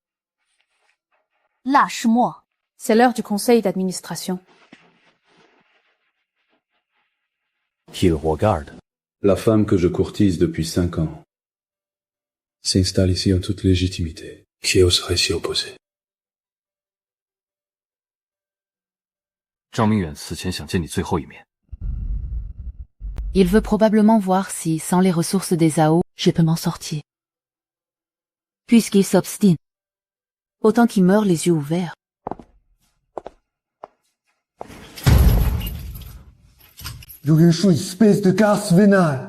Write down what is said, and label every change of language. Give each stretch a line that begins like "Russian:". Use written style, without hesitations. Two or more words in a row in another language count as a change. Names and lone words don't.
French: Lâche-moi. C'est l'heure du conseil d'administration. Qu'il regarde. La femme que je courtise depuis 5 ans s'installe ici en toute légitimité. Qui oserait s'y opposer?
Chinese: Zhao Mingyuan 死前想见你最后一面。
French: Il veut probablement voir si, sans les ressources des Zhao, je peux m'en sortir. Puisqu'il s'obstine. Autant qu'il meure les yeux ouverts. Liu Yunshu, espèce de garce vénale!